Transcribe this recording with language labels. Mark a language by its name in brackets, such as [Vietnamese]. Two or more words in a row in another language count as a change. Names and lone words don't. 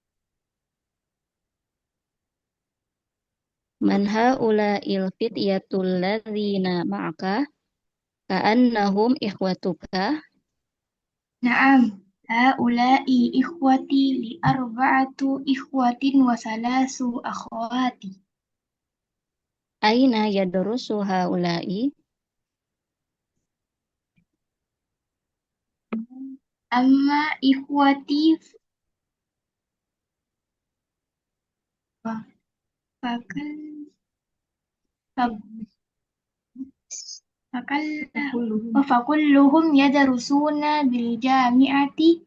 [Arabic] من هؤلاء الفتية الذين معك? كأنهم إخوتك? نعم، هؤلاء إخوتي لي أربعة إخوة وثلاث أخوات. أين يدرس هؤلاء? أما إخوتي فكلهم يدرسون بالجامعة.